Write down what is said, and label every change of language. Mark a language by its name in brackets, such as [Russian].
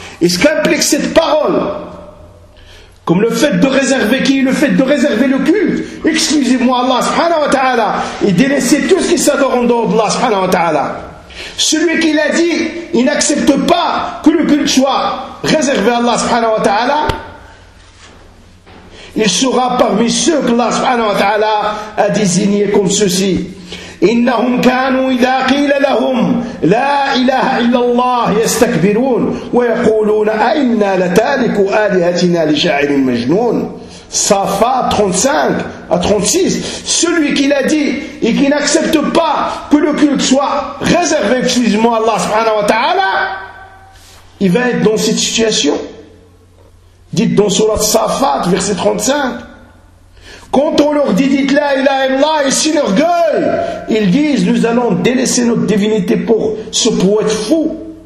[French] Et ce qu'implique cette parole, comme le fait de réserver qui est le fait de réserver le culte exclusivement Allah subhanahu wa ta'ala et délaisser tout ce qui s'adore en dehors d'Allah subhanahu wa ta'ala. Celui qui l'a dit, il n'accepte pas que le culte soit réservé à Allah subhanahu wa ta'ala, il sera parmi ceux que Allah subhanahu wa ta'ala a désigné comme ceci. [Arabic] إنهم كانوا إذا قيل لهم لا إله إلا الله يستكبرون ويقولون أئنا لتاركوا آلهتنا لشاعر مجنون. [French] Safat 35 à 36. Celui qui l'a dit et qui n'accepte pas que le culte soit réservé exclusivement à Allah subhanahu wa ta'ala, il va être dans cette situation. Dites dans Surah Safat, verset 35. Quand on leur dit, dites la ilaha illallah, et si leur gueule, ils disent, nous allons délaisser notre divinité pour ce poète fou.